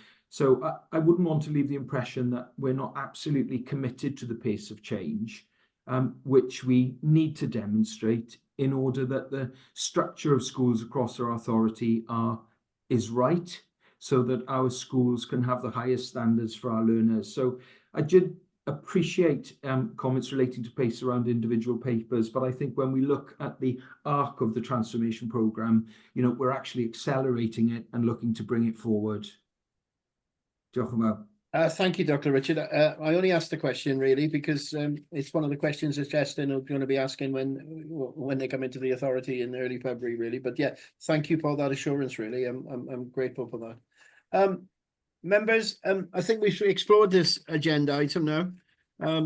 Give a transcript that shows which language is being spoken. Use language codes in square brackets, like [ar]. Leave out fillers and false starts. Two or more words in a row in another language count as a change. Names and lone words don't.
[en] So I wouldn't want to leave the impression that we're not absolutely committed to the pace of change, which we need to demonstrate in order that the structure of schools across our authority is right, so that our schools can have the highest standards for our learners. So I did appreciate comments relating to pace around individual papers, but I think when we look at the arc of the transformation programme, you know, we're actually accelerating it and looking to bring it forward. [cy] Diolch yn fawr. [en] Thank you, Dr. Richard. I only asked the question really because it's one of the questions that Justin are going to be asking when they come into the authority in early February, really. But yeah, thank you for that assurance. Really, I'm grateful for that. Members, I think we've explored this agenda item now.